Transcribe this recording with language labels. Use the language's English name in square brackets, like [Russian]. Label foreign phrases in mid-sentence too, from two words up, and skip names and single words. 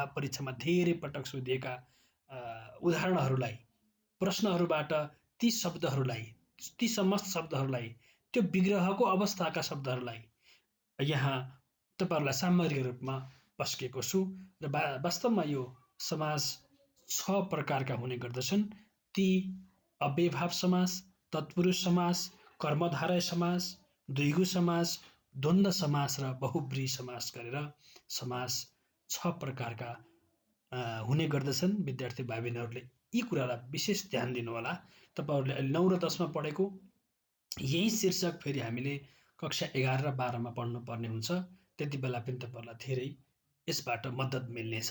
[Nepali] परीक्षामा धेरै पटक सोधिएका उदाहरणहरूलाई, प्रश्नहरूबाट ती शब्दहरूलाई, ती समस्त शब्दहरूलाई, त्यो विग्रहको अवस्थाका शब्दहरूलाई यहाँ तपाईहरुलाई सामग्रीको रूपमा पस्केको छु। र वास्तवमा यो समास 6 प्रकारका हुने गर्दछन्। ती अव्ययभाव समास, तत्पुरुष समास, कर्मधारय समास, द्विगु समास, द्वन्द्व समास र बहुब्रीहि समास गरेर समास 6 प्रकारका हुने गर्दछन्। विद्यार्थी भाइ बहिनीहरूले यी कुरालाई विशेष ध्यान दिनु होला। तपाईहरुले अहिले 9 र 10 मा पढेको यही शीर्षक फेरि हामीले कक्षा 11 र 12 मा पढ्नु पर्ने हुन्छ। त्यति बेला पनि तपाईहरुलाई धेरै यसबाट मद्दत मिल्नेछ।